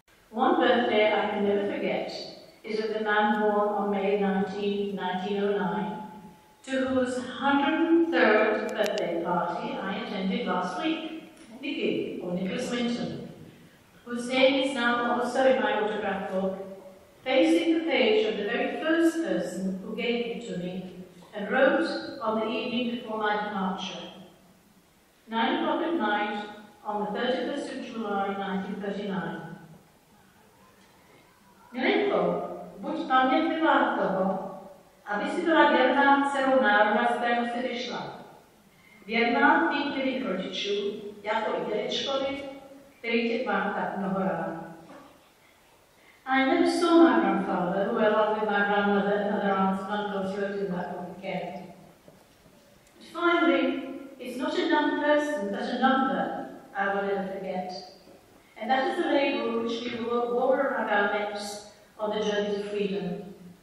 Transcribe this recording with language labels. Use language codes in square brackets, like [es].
[en] One birthday I can never forget is of the man born on May 19, 1909, to whose 103rd birthday party I attended last week, Nicky, or Nicholas Winton, whose name is now also in my autograph book, facing the page of the very first person who gave it to me and wrote on the evening before my departure. 9 o'clock at night on the 31st of July 1939. [cs] Milenko, buď pamětливá toho, aby si byla věrná dcerou národa, z kterého jsi vyšla. Věrná tvým milých rodičů, jako i dědečkovi, který tě má tak mnoho rád. [en] I never saw my grandfather, who along with my grandmother and other aunts and uncles wrote in that book again. But finally, it's not a dumb person, but a number I will never forget. And that is the label which we wore around our necks on the journey to freedom.